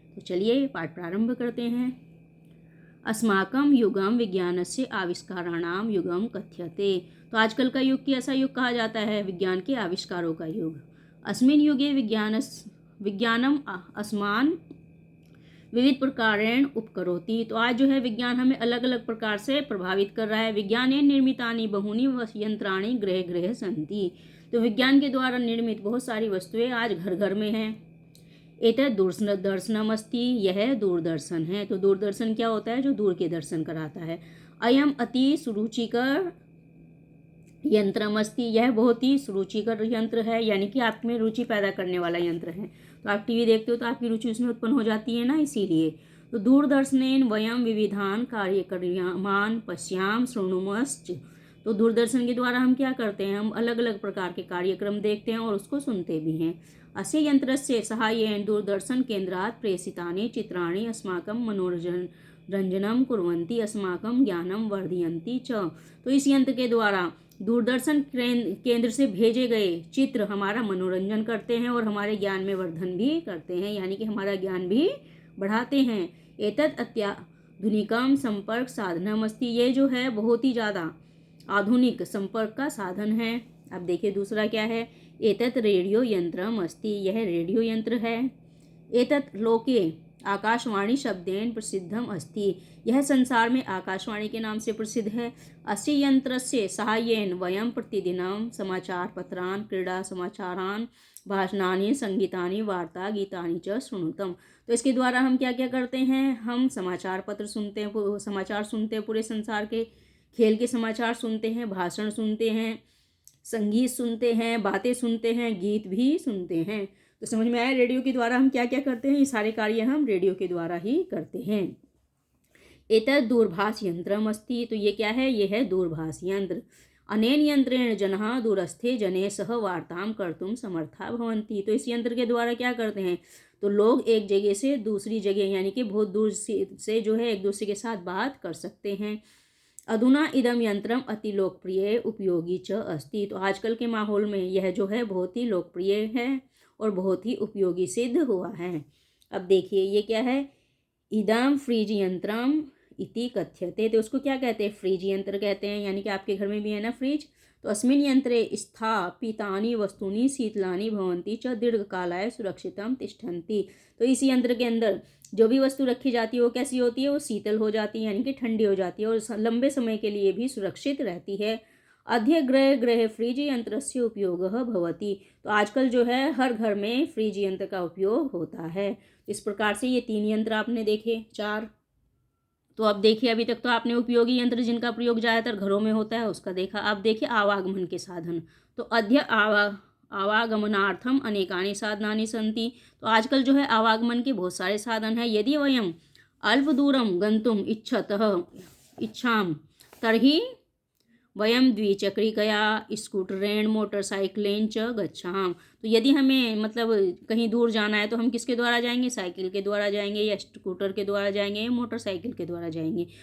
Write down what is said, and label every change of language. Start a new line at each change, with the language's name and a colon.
Hindi: तो चलिए पाठ प्रारंभ करते हैं।
Sanskrit: अस्माकं युगम विज्ञानस्य आविष्काराणाम युगम कथ्यते।
Hindi: तो आजकल का युग कैसा युग कहा जाता है, विज्ञान के आविष्कारों का युग।
Sanskrit: अस्मिन् युगे विज्ञानम अस्मान विविध प्रकारेण उपकरोति।
Hindi: तो आज जो है विज्ञान हमें अलग अलग प्रकार से प्रभावित कर रहा है।
Sanskrit: विज्ञानेन निर्मितानि बहुनि यंत्राणि गृह गृह सन्ति।
Hindi: तो विज्ञान के द्वारा निर्मित बहुत सारी वस्तुएं आज घर घर में हैं।
Sanskrit: एतत् दूरदर्शनमस्ति,
Hindi: यह दूरदर्शन है। तो दूरदर्शन क्या होता है, जो दूर के दर्शन कराता है।
Sanskrit: अयम अति सुरुचिकर यंत्रमस्ति,
Hindi: यह बहुत ही सुरुचिकर यंत्र है, यानी कि आप में रुचि पैदा करने वाला यंत्र है। तो आप टीवी देखते हो तो आपकी रुचि उसमें उत्पन्न हो जाती है ना, इसीलिए।
Sanskrit: तो दूरदर्शनेन वयम विविधान कार्यक्रमान पश्याम शृणुमश्च।
Hindi: तो दूरदर्शन के द्वारा हम क्या करते हैं, हम अलग अलग प्रकार के कार्यक्रम देखते हैं और उसको सुनते भी हैं।
Sanskrit: अस्य यंत्रस्य साहाय्येन दूरदर्शन केन्द्रात् प्रेषितानि चित्राणि अस्माकं मनोरंजनं कुर्वन्ति, अस्माकं ज्ञानं वर्धयन्ति च।
Hindi: तो इस यंत्र के द्वारा दूरदर्शन केंद्र से भेजे गए चित्र हमारा मनोरंजन करते हैं और हमारे ज्ञान में वर्धन भी करते हैं, यानी कि हमारा ज्ञान भी बढ़ाते हैं।
Sanskrit: एतत् अत्याधुनिकम संपर्क साधनमस्ति,
Hindi: ये जो है बहुत ही ज़्यादा आधुनिक संपर्क का साधन है। अब देखिए दूसरा क्या है,
Sanskrit: एतत् रेडियो यंत्रम अस्ति,
Hindi: यह रेडियो यंत्र है।
Sanskrit: एतत् लोके आकाशवाणी शब्देन प्रसिद्धम अस्ति,
Hindi: यह संसार में आकाशवाणी के नाम से प्रसिद्ध है।
Sanskrit: अस्य यंत्रस्य साहाय्येन वयं प्रतिदिनं समाचार पत्रान्, क्रीडा समाचारान्, भाषणानि, संगीतानि, वार्ता गीतानि च शृणुतम।
Hindi: तो इसके द्वारा हम क्या क्या करते हैं, हम समाचार पत्र सुनते हैं, समाचार सुनते हैं पूरे संसार के, खेल के समाचार सुनते हैं, भाषण सुनते हैं, संगीत सुनते हैं, बातें सुनते हैं, गीत भी सुनते हैं। तो समझ में आया, रेडियो के द्वारा हम क्या क्या करते हैं, ये सारे कार्य हम रेडियो के द्वारा ही करते हैं।
Sanskrit: एतत् दूरभाष यंत्रम अस्ति,
Hindi: तो ये क्या है, ये है दूरभाष यंत्र।
Sanskrit: अनेन यंत्रेण जनः दूरस्थे जने सह वार्तां कर्तुं समर्था भवन्ति।
Hindi: तो इस यंत्र के द्वारा क्या करते हैं, तो लोग एक जगह से दूसरी जगह, यानी कि बहुत दूर से जो है एक दूसरे के साथ बात कर सकते हैं।
Sanskrit: अधुना इदम यंत्रम अति लोकप्रिय उपयोगी च अस्ति।
Hindi: तो आजकल के माहौल में यह जो है बहुत ही लोकप्रिय है और बहुत ही उपयोगी सिद्ध हुआ है। अब देखिए ये क्या है,
Sanskrit: इदम फ्रिज यंत्रम इति कथ्यते।
Hindi: तो उसको क्या कहते हैं, फ्रिज यंत्र कहते हैं, यानी कि आपके घर में भी है ना फ्रिज।
Sanskrit: तो अस्मिन् यंत्रे स्थापितानि वस्तूनि शीतलानि भवन्ति च दीर्घकालाय सुरक्षितं तिष्ठन्ति।
Hindi: तो इस यंत्र के अंदर जो भी वस्तु रखी जाती है वो कैसी होती है, वो शीतल हो जाती है, यानी कि ठंडी हो जाती है और लंबे समय के लिए भी सुरक्षित रहती है।
Sanskrit: अद्य गृह गृह फ्रिज यंत्रस्य उपयोगः भवति।
Hindi: तो आजकल जो है हर घर में फ्रिज यंत्र का उपयोग होता है। इस प्रकार से ये 3 यंत्र आपने देखे, 4। तो अब देखिए अभी तक तो आपने उपयोगी यंत्र जिनका प्रयोग ज़्यादातर घरों में होता है उसका देखा। अब देखिए आवागमन के साधन।
Sanskrit: तो अद्य आवागमनार्थम अनेकानि साधनानि सन्ति।
Hindi: तो आजकल जो है आवागमन के बहुत सारे साधन हैं।
Sanskrit: यदि वयम अल्प दूरम गंतुम इच्छाम तर्हि वयम द्विचक्रिकया स्कूटरेण मोटरसाइकिलेन च गच्छाम।
Hindi: तो यदि हमें मतलब कहीं दूर जाना है तो हम किसके द्वारा जाएंगे, साइकिल के द्वारा जाएंगे या स्कूटर के द्वारा जाएंगे या मोटरसाइकिल के द्वारा जाएंगे।